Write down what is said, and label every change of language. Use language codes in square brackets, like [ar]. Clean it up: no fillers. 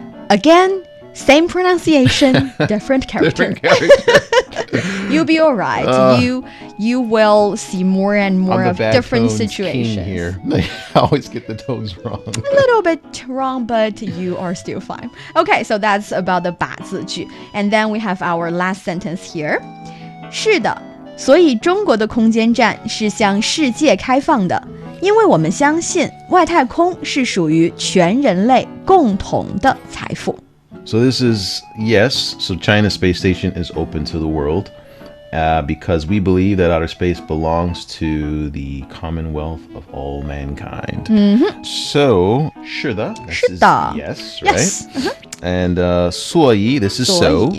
[en] Again, same pronunciation, different character. You'll be all right. You will see more and more of different situations. Here. I always get the tones wrong. A little bit wrong, but you are still fine. Okay, so that's about the 把字句. And then we have our last sentence here. [zh] 是的，所以中国的空间站是向世界开放的，因为我们相信外太空是属于全人类共同的财富。 [en] So this is, yes, so China's space station is open to the world because we believe that outer space belongs to the commonwealth of all mankind. So, [zh] 是的, [en] this is yes, right? Yes. And 所以, this is so.